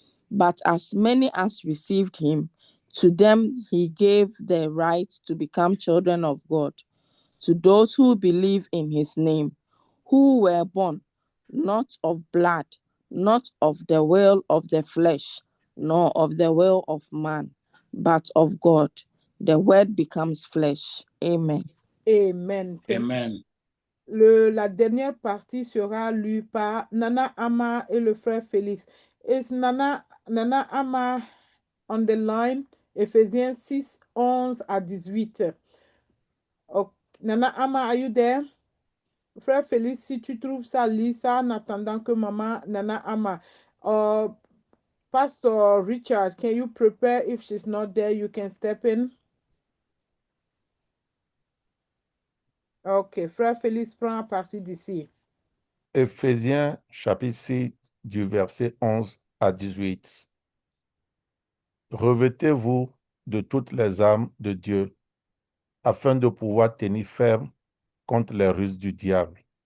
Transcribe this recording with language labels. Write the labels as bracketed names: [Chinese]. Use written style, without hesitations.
[English] But as many as received him, to them he gave the right to become children of God, to those who believe in his name, who were born not of blood, not of the will of the flesh, nor of the will of man, but of God. The word becomes flesh. Amen. Amen. Amen. [French] La dernière partie sera lue par Nana Ama et le frère Félix. [English] Is Nana Ama on the line? [French] Ephésiens 6, 11 à 18. Okay. [English] Nana Ama, are you there? [French] Frère Félix, si tu trouves ça, lis ça en attendant que maman Nana Ama. [English] Pastor Richard, can you prepare? If she's not there, you can step in. [French] Ok, frère Félix prend à partir d'ici. Éphésiens chapitre 6 du verset 11 à 18. Revêtez-vous de toutes les armes de Dieu, afin de pouvoir tenir ferme contre les ruses du diable.